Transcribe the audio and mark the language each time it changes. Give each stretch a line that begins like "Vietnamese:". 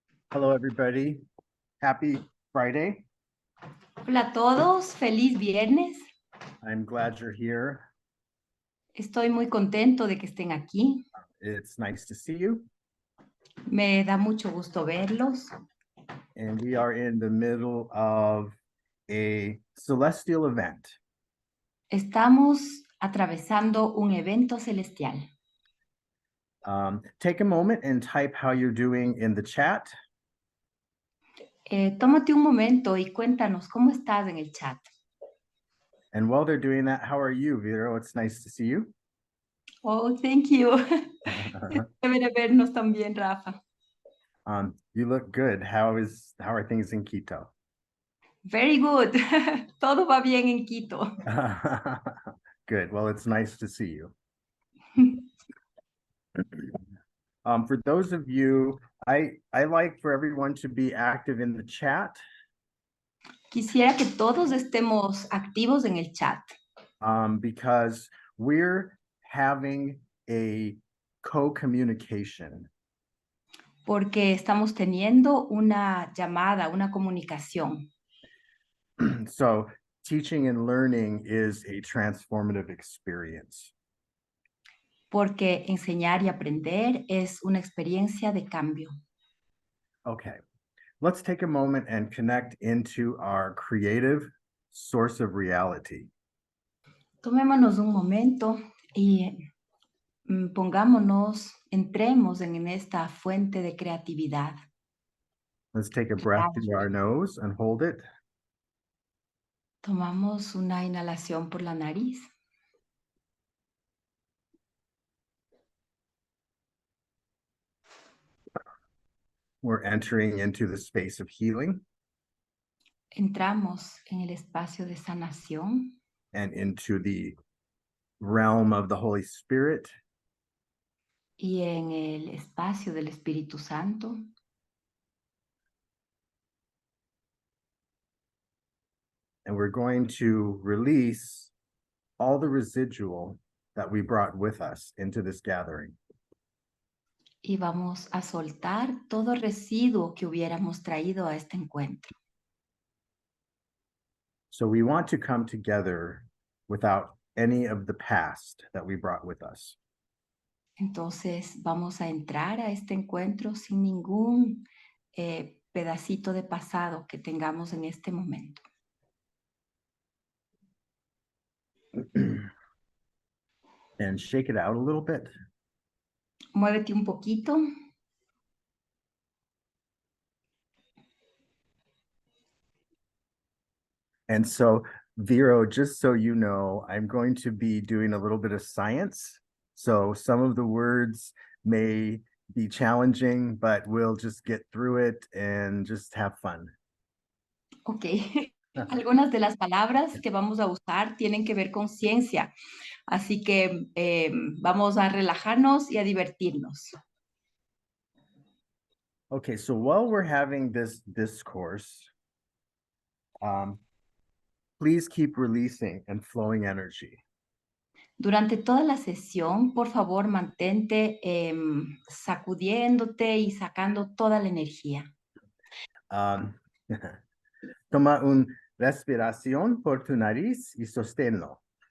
English: Hello, everybody. Happy Friday.
Spanish: Hola a todos, feliz viernes.
English: I'm glad you're here.
Spanish: Estoy muy contento de que estén aquí.
English: It's nice to see you.
Spanish: Me da mucho gusto verlos.
English: And we are in the middle of a celestial event.
Spanish: Estamos atravesando un evento celestial.
English: Take a moment and type how you're doing in the chat.
Spanish: Tómate un momento y cuéntanos cómo estás en el chat.
English: And while they're doing that, how are you, Vero? It's nice to see you. Oh, thank you.
Spanish: Chévere vernos también, Rafa.
English: You look good. How are things in Quito? Very good.
Spanish: Todo va bien en Quito.
English: Good. Well, it's nice to see you. For those of you, I like for everyone to be active in the chat.
Spanish: Quisiera que todos estemos activos en el chat.
English: Because we're having a co-communication.
Spanish: Porque estamos teniendo una llamada, una comunicación.
English: So teaching and learning is a transformative experience.
Spanish: Porque enseñar y aprender es una experiencia de cambio.
English: Okay, let's take a moment and connect into our creative source of reality.
Spanish: Tomémonos un momento y entremos en esta fuente de creatividad.
English: Let's take a breath through our nose and hold it.
Spanish: Tomamos una inhalación por la nariz.
English: We're entering into the space of healing.
Spanish: Entramos en el espacio de sanación.
English: And into the realm of the Holy Spirit.
Spanish: Y en el espacio del Espíritu Santo.
English: And we're going to release all the residual that we brought with us into this gathering.
Spanish: Y vamos a soltar todo residuo que hubiéramos traído a este encuentro.
English: So we want to come together without any of the past that we brought with us.
Spanish: Entonces vamos a entrar a este encuentro sin ningún pedacito de pasado que tengamos en este momento.
English: And shake it out a little bit.
Spanish: Muévete un poquito.
English: And so, Vero, just so you know, I'm going to be doing a little bit of science. So some of the words may be challenging, but we'll just get through it and just have fun. Ok.
Spanish: Algunas de las palabras que vamos a usar tienen que ver con ciencia, así que vamos a relajarnos y a divertirnos.
English: Okay, so while we're having this discourse, please keep releasing and flowing energy.
Spanish: Durante toda la sesión, por favor, mantente sacudiéndote y sacando toda la energía. Toma una respiración por tu nariz y sosténlo.